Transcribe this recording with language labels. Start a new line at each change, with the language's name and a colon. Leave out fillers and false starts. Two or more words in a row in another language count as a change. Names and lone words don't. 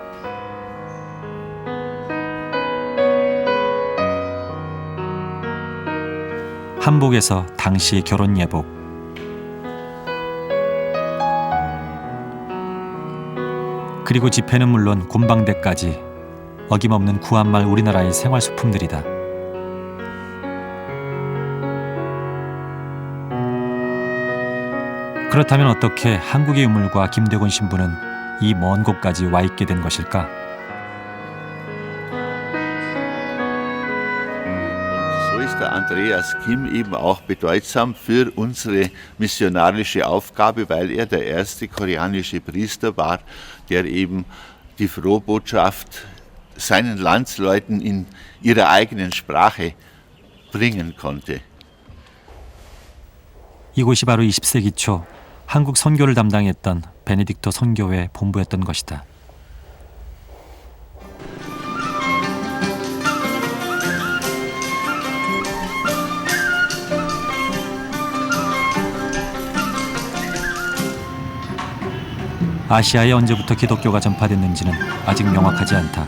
Korean: 한복에서 당시의 결혼 예복, 그리고 지폐는 물론 곰방대까지 어김없는 구한말 우리나라의 생활소품들이다. 그렇다면 어떻게 한국의 유물과 김대곤 신부는 이 먼 곳까지 와 있게 된 것일까?
German: So ist der Andreas Kim eben auch bedeutsam für unsere missionarische Aufgabe, weil er der erste koreanische Priester war, der eben die Frohbotschaft seinen Landsleuten in ihrer eigenen Sprache bringen konnte.
Korean: 이곳이 바로 20세기 초 한국 선교를 담당했던 베네딕토 선교회 본부였던 것이다. 아시아에 언제부터 기독교가 전파됐는지는 아직 명확하지 않다.